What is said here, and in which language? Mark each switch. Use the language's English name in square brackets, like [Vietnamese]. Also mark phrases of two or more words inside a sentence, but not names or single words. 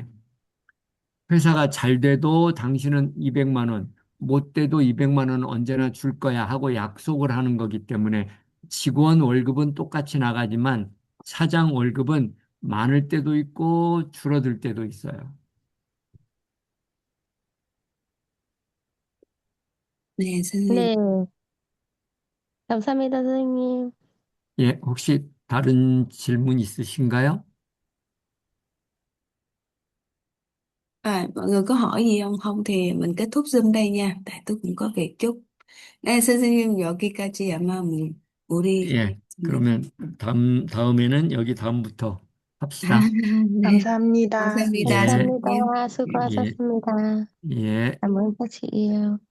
[Korean] 회사가 잘 돼도 당신은 200만 원, 못 돼도 200만 원 언제나 줄 거야 하고 약속을 하는 거기 때문에 직원 월급은 똑같이 나가지만 사장 월급은 많을 때도 있고 줄어들 때도 있어요. [Vietnamese] nè xin. [Korean] 네. 감사합니다, 선생님. 예, 혹시 다른 질문 있으신가요? [Vietnamese] Mọi người có hỏi gì không? Không thì mình kết thúc Zoom đây nha. Tại tôi cũng có việc chút. [Korean] 네, 선생님 여기까지 아마 우리 예, 그러면 다음에는 여기 다음부터 합시다. 네, 감사합니다. 감사합니다, 예, 감사합니다. 선생님. 예, 수고하셨습니다. 예. [Vietnamese] cảm ơn các chị yêu.